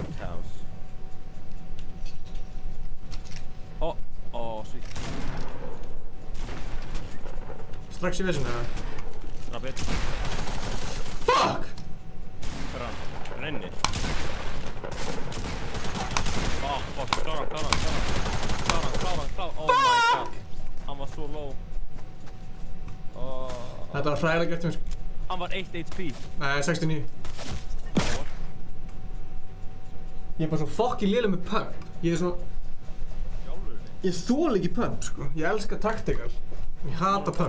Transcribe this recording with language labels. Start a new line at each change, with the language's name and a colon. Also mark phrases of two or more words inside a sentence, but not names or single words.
Icelandic: Loot House. Svík. Strax í vesinu, eða? Rappið. Fuck! Hver er hann? Renni. Fuck, klára hann.
English: Oh my god.
Icelandic: Hann var svo low. Þetta var hræðilega gert hjá mér. Hann var 1 HP. Nei, 69. Ég er bara svo fucking léleg með pump. Ég er svona... Ég þoli ekki pump, sko. Ég elska taktikal. Ég hata pump.